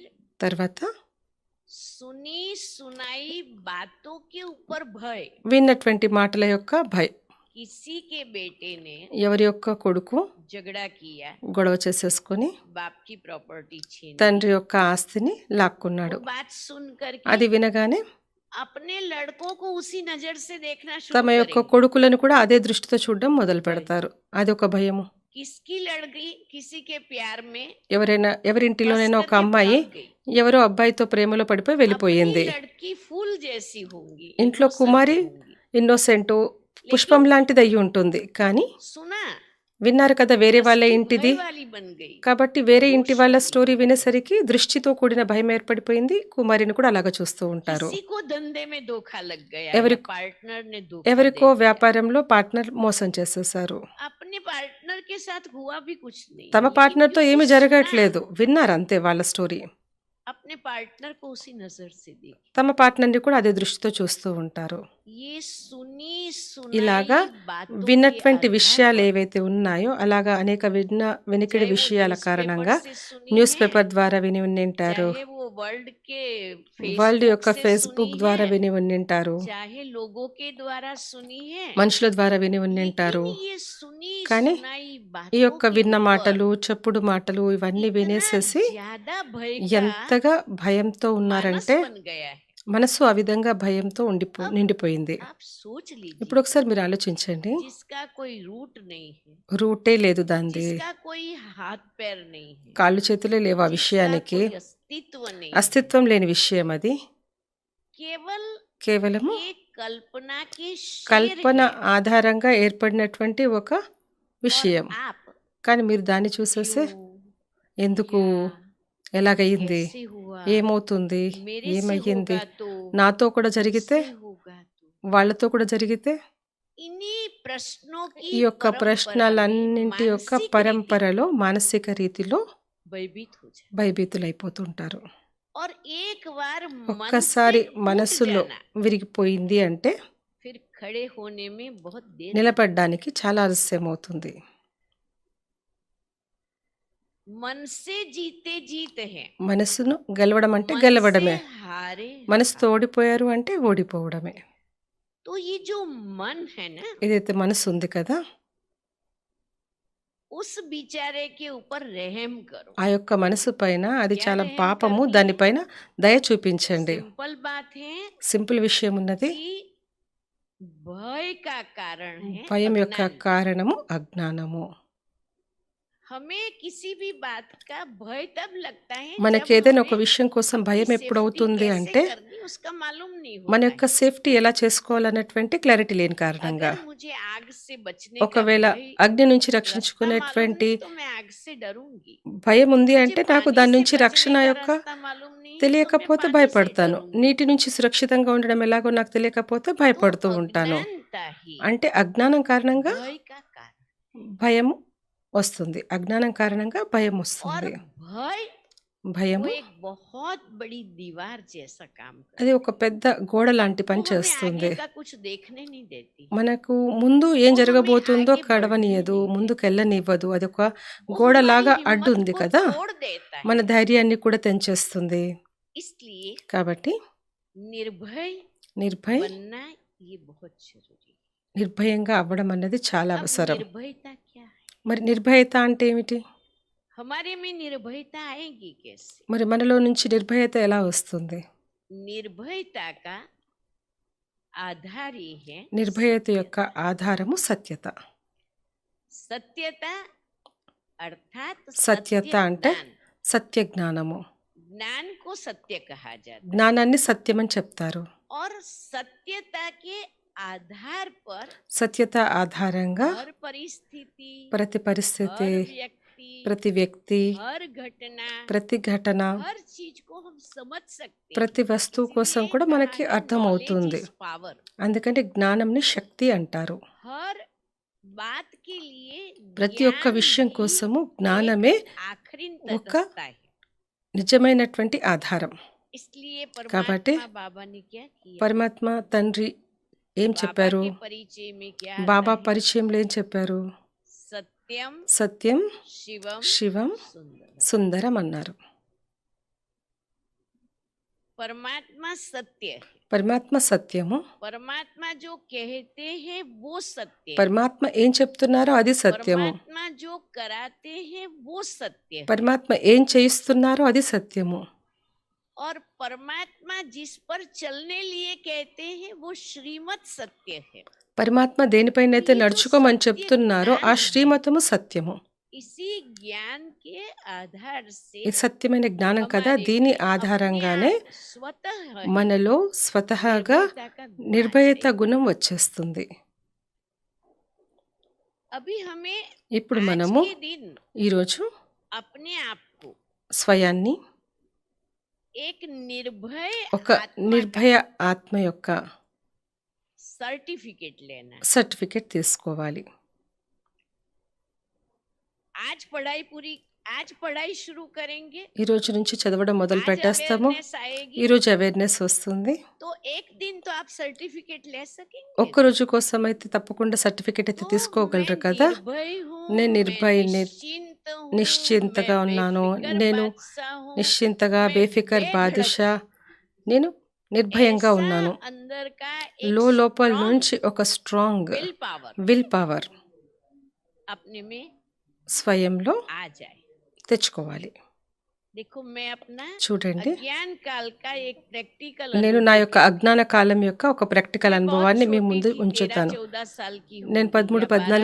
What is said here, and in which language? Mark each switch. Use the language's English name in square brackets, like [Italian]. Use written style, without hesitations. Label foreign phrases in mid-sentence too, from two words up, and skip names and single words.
[Telugu] తర్వాత [Hindi] सुनी सुनाई बातों के ऊपर भय। [Telugu] విన్నటువంటి మాటల యొక్క భయం. [Hindi] किसी के बेटे ने [Telugu] ఎవరి యొక్క కొడుకు [Hindi] झगड़ा किया, [Telugu] గొడవ చేసేసుకొని [Hindi] बाप की प्रॉपर्टी छीन ली, [Telugu] తండ్రి యొక్క ఆస్తిని లాక్కున్నాడు. [Hindi] वो बात सुन [Telugu] అది [Hindi] करके [Telugu] వినగానే [Hindi] अपने लड़कों को उसी नजर से देखना [Telugu] తమ [Hindi] शुरू [Telugu] యొక్క [Hindi] करेंगे। [Telugu] కొడుకులను కూడా అదే దృష్టితో చూడడం మొదలు పెడతారు. అది ఒక భయము. [Hindi] किसकी लड़की किसी के प्यार में [Telugu] ఎవరింటిలోనైనా [Hindi] फंस [Telugu] ఒక [Hindi] करके [Telugu] అమ్మాయి [Hindi] भाग गई, [Telugu] ఎవరో అబ్బాయితో ప్రేమలో పడిపోయి [Hindi] अपनी [Telugu] వెళ్ళిపోయింది. [Hindi] लड़की फूल जैसी होंगी, [Telugu] ఇంట్లో innocent కుమారి [Hindi] होंगी, [Telugu] ఇన్నోసెంట్, పుష్పం [Hindi] लेकिन [Telugu] లాంటిది అయ్యి ఉంటుంది. కానీ [Hindi] सुना [Telugu] విన్నారు కదా వేరే వాళ్ళ [Hindi] दृष्टि [Telugu] ఇంటిది, [Hindi] भय वाली बन गई, [Telugu] కాబట్టి వేరే ఇంటి [Hindi] दोष [Telugu] వాళ్ళ [Hindi] वाली। [Telugu] స్టోరీ వినేసరికి దృష్టితో కూడిన భయం ఏర్పడిపోయింది. కుమారిని కూడా అలాగా చూస్తూ ఉంటారు. [Hindi] किसी को धंधे में धोखा लग गया, [Telugu] ఎవరి- [Hindi] या पार्टनर ने धोखा [Telugu] ఎవరికో [Hindi] दे दिया। [Telugu] వ్యాపారంలో పార్ట్నర్ మోసం చేసేసారు. [Hindi] अपने पार्टनर के साथ हुआ भी कुछ नहीं, [Telugu] తమ [Hindi] लेकिन [Telugu] పార్ట్నర్తో [Hindi] क्योंकि [Telugu] ఏమీ [Hindi] सुना, [Telugu] జరగట్లేదు, విన్నారు అంతే వాళ్ళ స్టోరీ. [Hindi] अपने पार्टनर को उसी नजर से देखी। [Telugu] తమ పార్ట్నర్ని కూడా అదే దృష్టితో చూస్తూ ఉంటారు. [Hindi] ये सुनी [Telugu] ఇలాగా [Hindi] सुनाई बातों [Telugu] విన్నటువంటి [Hindi] के [Telugu] విషయాలు [Hindi] आधार पर, [Telugu] ఏవైతే ఉన్నాయో అలాగా అనేక వెనికిడి [Hindi] चाहे वो [Telugu] విషయాల [Hindi] न्यूज़पेपर [Telugu] కారణంగా [Hindi] से सुनी [Telugu] న్యూస్ [Hindi] है, [Telugu] పేపర్ ద్వారా విని ఉండింటారు, [Hindi] चाहे वो वर्ल्ड के [Telugu] వరల్డ్ [Hindi] फेसबुक [Telugu] యొక్క [Hindi] से [Telugu] ఫేస్బుక్ [Hindi] सुनी [Telugu] ద్వారా [Hindi] है, [Telugu] విని ఉండింటారు, [Hindi] चाहे लोगों के द्वारा सुनी है, [Telugu] మనుషుల ద్వారా విని ఉండింటారు. [Hindi] लेकिन ये सुनी [Telugu] కానీ [Hindi] सुनाई [Telugu] ఈ [Hindi] बातों [Telugu] యొక్క [Hindi] के [Telugu] విన్న [Hindi] ऊपर [Telugu] మాటలు, చెప్పుడు మాటలు ఇవన్నీ [Hindi] इतना [Telugu] వినేసేసి [Hindi] ज्यादा भय का [Telugu] ఎంతగా భయంతో [Hindi] मानस [Telugu] ఉన్నారంటే [Hindi] बन गया है। [Telugu] మనసు ఆ విధంగా భయంతో నిండిపోయింది. [Hindi] आप सोच लीजिए, [Telugu] ఇప్పుడు ఒకసారి మీరు ఆలోచించండి, [Hindi] जिसका कोई रूट नहीं है, [Telugu] రూటే లేదు దాంది, [Hindi] जिसका कोई हाथ पैर नहीं है, [Telugu] కాళ్ళు చేతులే లేవు ఆ [Hindi] जिसका [Telugu] విషయానికి, [Hindi] कोई अस्तित्व नहीं है, [Telugu] అస్తిత్వం లేని విషయం అది. [Hindi] केवल [Telugu] కేవలము [Hindi] एक कल्पना के शेर [Telugu] కల్పన [Hindi] है। [Telugu] ఆధారంగా ఏర్పడినటువంటి ఒక [Hindi] और [Telugu] విషయం. [Hindi] आप [Telugu] కానీ మీరు దాన్ని చూసేస్తే [Hindi] क्यों, [Telugu] ఎందుకు, [Hindi] क्या, [Telugu] ఎలాగయ్యింది, [Hindi] कैसे हुआ, [Telugu] ఏమవుతుంది, [Hindi] मेरे से [Telugu] ఏమయ్యింది, [Hindi] होगा तो, [Telugu] నాతో కూడా జరిగితే, [Hindi] उससे होगा तो, [Telugu] వాళ్ళతో కూడా జరిగితే, [Hindi] इन्हीं प्रश्नों की [Telugu] ఈ యొక్క [Hindi] परंपरा में [Telugu] ప్రశ్నలన్నింటి యొక్క [Hindi] मानसिक रीति [Telugu] పరంపరలో మానసిక రీతిలో [Hindi] भयभीत हो जाए [Telugu] భయభీతులైపోతుంటారు. [Hindi] और एक बार मन से [Telugu] ఒక్కసారి [Hindi] टूट [Telugu] మనస్సులో [Hindi] जाना [Telugu] విరిగిపోయింది అంటే [Hindi] फिर खड़े होने में बहुत देर लगती है। [Telugu] నిలబడడానికి చాలా ఆలస్యమవుతుంది. [Hindi] मन से जीते जीत है, [Telugu] మనసును గెలవడం అంటే [Hindi] मन से [Telugu] గెలవడమే. [Hindi] हारे [Telugu] మనసుతో [Hindi] हार। [Telugu] ఓడిపోయారు అంటే ఓడిపోవడమే. [Hindi] तो ये जो मन है ना, [Telugu] ఏదైతే మనసు ఉంది కదా, [Hindi] उस बेचारे के ऊपर रहम करो। [Telugu] ఆ యొక్క మనసు పైన అది [Hindi] क्या [Telugu] చాలా [Hindi] रहम [Telugu] పాపము, [Hindi] करनी है? [Telugu] దానిపైన దయ చూపించండి. [Hindi] सिंपल बात है [Telugu] సింపుల్ విషయం ఉన్నది. [Hindi] कि भय का कारण है [Telugu] భయం యొక్క [Hindi] अज्ञान। [Telugu] కారణము అజ్ఞానము. [Hindi] हमें किसी भी बात का भय तब लगता है [Telugu] మనకి [Hindi] जब [Telugu] ఏదైనా ఒక [Hindi] हमें [Telugu] విషయం కోసం భయం [Hindi] अपनी [Telugu] ఎప్పుడు [Hindi] सेफ्टी [Telugu] అవుతుంది [Hindi] कैसे [Telugu] అంటే [Hindi] करनी उसका मालूम नहीं [Telugu] మన [Hindi] होता [Telugu] యొక్క [Hindi] है। [Telugu] సేఫ్టీ ఎలా చేసుకోవాలన్నటువంటి క్లారిటీ లేని కారణంగా. [Hindi] अगर मुझे आग से बचने का [Telugu] ఒకవేళ [Hindi] भय [Telugu] అగ్ని నుంచి [Hindi] रास्ता मालूम [Telugu] రక్షించుకునేటువంటి [Hindi] नहीं तो मैं आग से डरूंगी। [Telugu] భయం ఉంది [Hindi] मुझे [Telugu] అంటే నాకు [Hindi] पानी [Telugu] దాని [Hindi] से [Telugu] నుంచి [Hindi] बचने [Telugu] రక్షణ [Hindi] का [Telugu] యొక్క [Hindi] रास्ता मालूम नहीं है तो मैं [Telugu] తెలియకపోతే [Hindi] पानी से [Telugu] భయపడతాను. [Hindi] डरूंगी। [Telugu] నీటి నుంచి సురక్షితంగా ఉండడం ఎలాగో నాకు తెలియకపోతే [Hindi] तो [Telugu] భయపడుతూ ఉంటాను. [Hindi] अज्ञानता ही [Telugu] అంటే అజ్ఞానం కారణంగా [Hindi] भय का कारण [Telugu] భయం వస్తుంది. అజ్ఞానం కారణంగా భయం [Hindi] और [Telugu] వస్తుంది. [Hindi] भय वो [Telugu] భయము [Hindi] एक बहुत बड़ी दीवार जैसा काम करता [Telugu] అది ఒక పెద్ద గోడ లాంటి [Hindi] है। [Telugu] పని [Hindi] वो हमें [Telugu] చేస్తుంది. [Hindi] आगे का कुछ देखने नहीं देती, [Telugu] మనకు ముందు ఏం [Hindi] वो हमें [Telugu] జరగబోతుందో [Hindi] आगे बढ़ने [Telugu] కడవనీయదు, [Hindi] नहीं देती, [Telugu] ముందుకెళ్ళనివ్వదు. అది ఒక [Hindi] वो हमारी [Telugu] గోడలాగా అడ్డు [Hindi] हिम्मत [Telugu] ఉంది [Hindi] को [Telugu] కదా, [Hindi] तोड़ देता [Telugu] మన [Hindi] है। [Telugu] ధైర్యాన్ని కూడా తెంచేస్తుంది. [Hindi] इसलिए [Telugu] కాబట్టి [Hindi] निर्भय [Telugu] నిర్భయ్ [Hindi] बनना ये बहुत जरूरी है। [Telugu] నిర్భయంగా అవ్వడం అన్నది చాలా [Hindi] अब [Telugu] అవసరం. [Hindi] निर्भयता क्या है? [Telugu] మరి నిర్భయత అంటే ఏమిటి? [Hindi] हमारे में निर्भयता आएगी कैसे? [Telugu] మరి మనలో నుంచి నిర్భయత ఎలా వస్తుంది? [Hindi] निर्भयता का आधार ये है [Telugu] నిర్భయత యొక్క [Hindi] सत्यता। [Telugu] ఆధారము సత్యత. [Hindi] सत्यता अर्थात [Telugu] సత్యత [Hindi] सत्य [Telugu] అంటే [Hindi] ज्ञान। [Telugu] సత్య జ్ఞానము. [Hindi] ज्ञान को सत्य कहा जाता है [Telugu] జ్ఞానాన్ని సత్యమని చెప్తారు. [Hindi] और सत्यता के आधार पर [Telugu] సత్యత ఆధారంగా [Hindi] हर परिस्थिति, [Telugu] ప్రతి పరిస్థితి, [Hindi] हर व्यक्ति, [Telugu] ప్రతి వ్యక్తి, [Hindi] हर घटना, [Telugu] ప్రతి ఘటన, [Hindi] हर चीज को हम समझ सकते हैं। [Telugu] ప్రతి వస్తువు కోసం [Hindi] इसलिए [Telugu] కూడా [Hindi] कहा [Telugu] మనకి [Hindi] है [Telugu] అర్థమవుతుంది. [English] knowledge is power। [Telugu] అందుకంటే జ్ఞానంని శక్తి అంటారు. [Hindi] हर बात के लिए [Telugu] ప్రతి ఒక్క [Hindi] ज्ञान [Telugu] విషయం [Hindi] ही [Telugu] కోసము [Hindi] एक [Telugu] జ్ఞానమే [Hindi] आखिरी [Telugu] ఒక [Hindi] तटस्था है। [Telugu] నిజమైనటువంటి ఆధారం. [Hindi] इसलिए [Telugu] కాబట్టి [Hindi] परमात्मा बाबा ने क्या किया? [Telugu] పరమాత్మ తండ్రి ఏం [Hindi] बाबा [Telugu] చెప్పారు? [Hindi] के परिचय में क्या [Telugu] బాబా [Hindi] आता है? [Telugu] పరిచయంలో ఏం చెప్పారు? [Hindi] सत्यम [Telugu] సత్యం, [Hindi] शिवम [Telugu] శివం, [Hindi] सुंदर। [Telugu] సుందరం అన్నారు. [Hindi] परमात्मा सत्य है। [Telugu] పరమాత్మ సత్యము. [Hindi] परमात्मा जो कहते हैं वो सत्य है। [Telugu] పరమాత్మ ఏం చెప్తున్నారో అది సత్యము. [Hindi] परमात्मा जो कराते हैं वो सत्य है। [Telugu] పరమాత్మ ఏం చేయిస్తున్నారో అది సత్యము. [Hindi] और परमात्मा जिस पर चलने लिए कहते हैं वो श्रीमत सत्य है। [Telugu] పరమాత్మ దేనిపైనైతే నడుచుకోమని చెప్తున్నారో ఆ శ్రీమతము సత్యము. [Hindi] इसी ज्ञान के आधार से [Telugu] ఇది సత్యమైన జ్ఞానం కదా, [Hindi] हमारे [Telugu] దీని [Hindi] में अपने [Telugu] ఆధారంగానే [Hindi] आप स्वतः ही [Telugu] మనలో స్వతహాగా [Hindi] निर्भयता का गुण आ [Telugu] నిర్భయత [Hindi] जाएगा। [Telugu] గుణం వచ్చేస్తుంది. [Hindi] अभी हमें [Telugu] ఇప్పుడు [Hindi] आज [Telugu] మనము [Hindi] के दिन [Telugu] ఈరోజు [Hindi] अपने आप को [Telugu] స్వయాన్ని [Hindi] एक निर्भय [Telugu] ఒక [Hindi] आत्मा का [Telugu] నిర్భయ ఆత్మ యొక్క [Hindi] सर्टिफिकेट लेना है। [Telugu] సర్టిఫికెట్ తీసుకోవాలి. [Hindi] आज पढ़ाई शुरू करेंगे, [Telugu] ఈ రోజు నుంచి చదవడం మొదలు [Hindi] आज [Telugu] పెట్టేస్తాము. [Hindi] अवेयरनेस आएगी, [Telugu] ఈ రోజు అవేర్నెస్ వస్తుంది. [Hindi] तो एक दिन तो आप सर्टिफिकेट ले सकेंगे। [Telugu] ఒక్క రోజు కోసం అయితే తప్పకుండా సర్టిఫికెట్ అయితే [Hindi] तो [Telugu] తీసుకోగలరు [Hindi] मैं [Telugu] కదా. [Hindi] निर्भय हूँ, [Telugu] నేను [Hindi] मैं [Telugu] నిర్భయని, [Hindi] निश्चिंत हूँ, [Telugu] నిశ్చింతగా [Hindi] मैं [Telugu] ఉన్నాను, [Hindi] बेफिक्र [Telugu] నేను [Hindi] बादशाह हूँ, [Telugu] నిశ్చింతగా [Hindi] मैं [Telugu] బేఫికర్ [Hindi] बेधड़क [Telugu] బాదుషా, [Hindi] हूँ। [Telugu] నేను నిర్భయంగా [Hindi] ऐसा [Telugu] ఉన్నాను. [Hindi] अंदर का एक [Telugu] లోపల [Hindi] स्ट्रॉन्ग [Telugu] నుంచి ఒక స్ట్రాంగ్ [English] will power will power [Hindi] अपने में [Telugu] స్వయంలో [Hindi] आ जाए। [Telugu] తెచ్చుకోవాలి. [Hindi] देखो मैं अपना [Telugu] చూడండి, [Hindi] अज्ञान काल का एक प्रैक्टिकल [Telugu] నేను నా [Hindi] अनुभव [Telugu] యొక్క అజ్ఞాన కాలం యొక్క ఒక ప్రాక్టికల్ [Hindi] मैं बहुत [Telugu] అనుభవాన్ని మీ [Hindi] छोटी [Telugu] ముందు [Hindi] थी, [Telugu] ఉంచుతాను. [Hindi] 13-14 साल की [Telugu] నేను [Hindi] होंगी [Telugu] 13, [Hindi] या [Telugu] 14